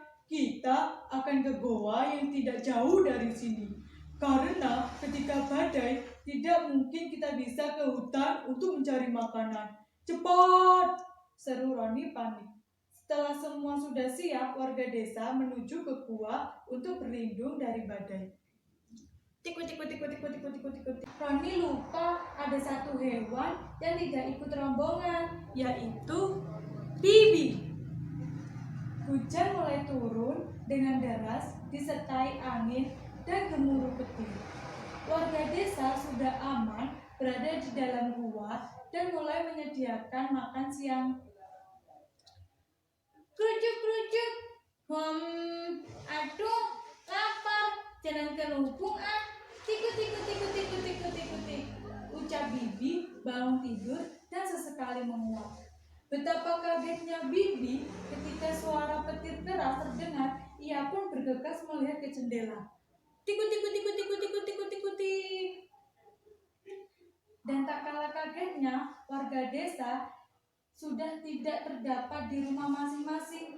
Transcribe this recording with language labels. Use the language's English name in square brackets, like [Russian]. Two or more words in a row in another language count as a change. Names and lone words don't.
[Indonesian] Kita akan ke goa yang tidak jauh dari sini. Karena ketika badai, tidak mungkin kita bisa ke hutan untuk mencari makanan. Cepat! Seru Roni panik. Setelah semua sudah siap, warga desa menuju ke gua untuk berlindung dari badai. Tikut tikut tikut tikut tikut tikut tikut. Roni lupa ada satu hewan yang tidak ikut rombongan, yaitu Bibi. Hujan mulai turun dengan deras disertai angin dan gemuruh petir. Warga desa sudah aman berada di dalam gua dan mulai menyediakan makan siang. Kerucuk kerucuk. Aduh, lapar. Jangan ke lubung ah. Tikut tikut tikut tikut tikut tikut tik. Ucap Bibi bangun tidur dan sesekali menguap. Betapa kagetnya Bibi ketika suara petir keras terdengar. Ia pun bergegas melihat ke jendela. Tikut tikut tikut tikut tikut tikut tikut tik. Dan tak kalah kagetnya warga desa sudah tidak terdapat di rumah masing-masing.